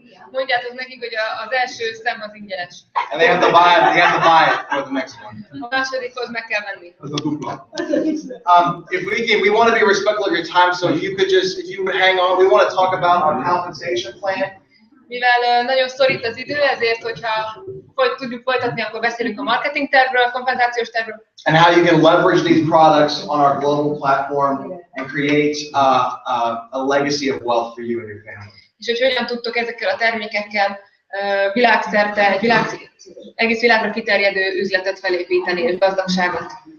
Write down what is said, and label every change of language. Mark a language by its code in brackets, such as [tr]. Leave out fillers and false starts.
[hu] Mondjátok nekik, hogy az első szem az ingyenes. [en] And they have to buy it for the next one. [hu] A másodikhoz meg kell venni. [en] If we want to be respectful of your time, so if you would hang on, we want to talk about our compensation plan. [hu] Mivel nagyon szorít az idő, ezért, hogyha tudjuk folytatni, akkor beszélünk a marketing tervről, a kompenzációs tervről. [en] And how you can leverage these products on our global platform and create a legacy of wealth for you and your family. [hu] És hogy hogyan tudtok ezekkel a termékekkel világszerte, egész világra kiterjedő üzletet felépíteni és gazdagságot.